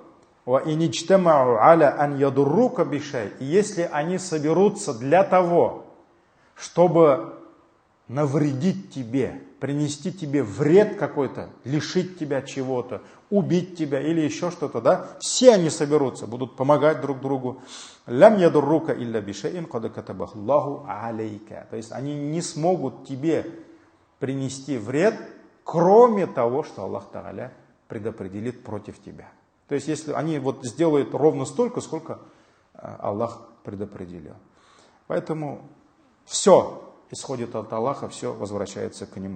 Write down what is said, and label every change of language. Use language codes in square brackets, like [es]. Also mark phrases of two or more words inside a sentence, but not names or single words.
[ru] И если они соберутся для того, чтобы навредить тебе, принести тебе вред какой-то, лишить тебя чего-то, убить тебя или еще что-то, да, все они соберутся, будут помогать друг другу. [ar] لم يضروك إلا بشيء قد كتبه الله عليك. [ru] То есть они не смогут тебе принести вред, кроме того, что Аллах Тааля предопределит против тебя. То есть если они вот сделают ровно столько, сколько Аллах предопределил. Поэтому все исходит от Аллаха, все возвращается к Нему.